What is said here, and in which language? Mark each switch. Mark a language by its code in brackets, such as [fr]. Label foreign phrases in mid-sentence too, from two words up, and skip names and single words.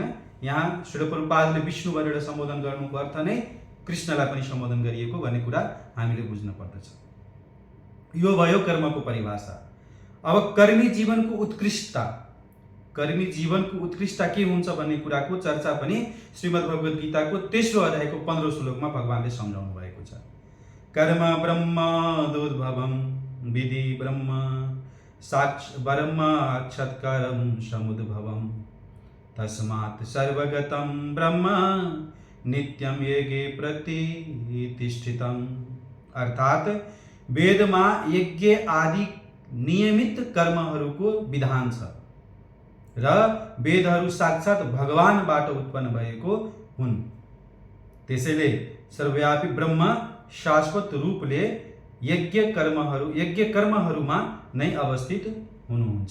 [ne] यहाँ श्रील प्रभुपादले विष्णु भनेर सम्बोधन गर्नुको अर्थ नै कृष्णलाई पनि सम्बोधन गरिएको भन्ने कुरा हामीले बुझ्न पर्दछ। यो भयो कर्मको परिभाषा। अब कर्मी जीवनको उत्कृष्टता के हुन्छ भन्ने कुराको चर्चा पनि श्रीमद् भगवत गीताको 3रो अध्यायको 15औं श्लोकमा भगवानले सम्झाउनु भएको छ। [sa] कर्म ब्रह्मोद्भवम् विधि ब्रह्म अक्षत्करं समुद्भवम् तस्मात् सर्वगतं ब्रह्म नित्यं येगे प्रतिष्ठितम्। [ne] अर्थात वेदमा यज्ञ आदि नियमित कर्महरूको विधान छ र वेदहरू साक्षात भगवानबाट उत्पन्न भएको हुन्। त्यसैले सर्वव्यापी ब्रह्म शाश्वत रूपले यज्ञ कर्महरूमा नै अवस्थित हुनुहुन्छ।